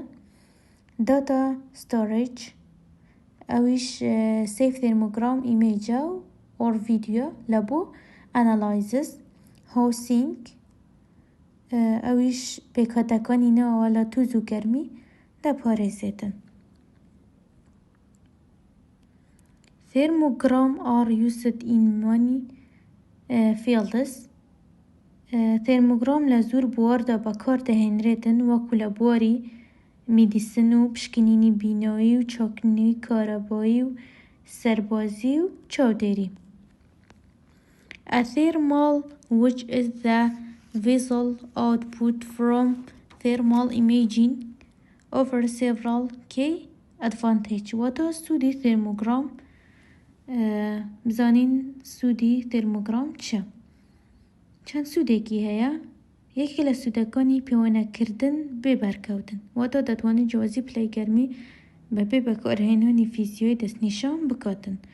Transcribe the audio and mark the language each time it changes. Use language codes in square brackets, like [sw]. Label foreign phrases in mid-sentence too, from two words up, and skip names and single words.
[en] data storage ئەویش save thermogram image و or video [ckb] لە بۆ [en] ئەنالایزس. [ckb] هاوسینگ ئەویش پێکهاتەکانی ناوە لە تووز و گەرمی دەپارێزێتن. [en] Thermogram are used in many fields. [ckb] تێرمۆگرام لە زۆر بواردا بەکاردەهێنرێتن وەکو لە بواری میدیسن و پشکنینی بینایی و چاکنینی کارەبایی و سەربازی و چاودێری. [en] A thermal which is the visual output from thermal imaging offers several key advantages. [ckb] واتە سوودی تێرمۆگرام بزانین سوودی تێرمۆگرام چیە؟ چەند سوودێکی هەیە. یەکێک لە سوودەکانی پەیوەندیکردن بێ بەرکەوتن واتە دەتوانێت جیاوازی پلەی گەرمی بەبێ بەکارهێنانی فیزیۆی دەستنیشان بکاتن.